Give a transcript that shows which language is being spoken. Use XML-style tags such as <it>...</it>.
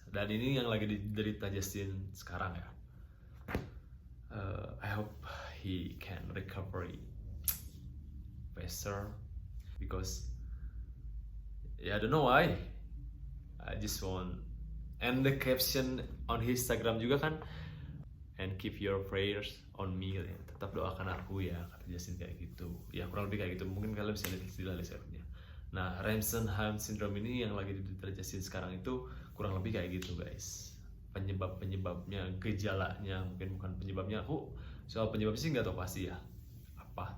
<id>Dan ini yang lagi diderita Justin sekarang ya.</id> <en>I hope he can recover faster because I don't know why. I just want, and the caption on his Instagram</en> <id>juga kan,</id> <en>and keep your prayers on me ya.</en> <id>Tetap doakan aku ya, kata Justin kayak gitu. Ya kurang lebih kayak gitu. Mungkin kalian bisa lihat istilah lihatnya. Nah, Ramsay-Hunt syndrome ini yang lagi diderita Justin sekarang itu kurang lebih kayak gitu guys. Penyebabnya, gejalanya, mungkin bukan penyebabnya. Aku soal penyebabnya sih nggak tahu pasti ya apa.</id>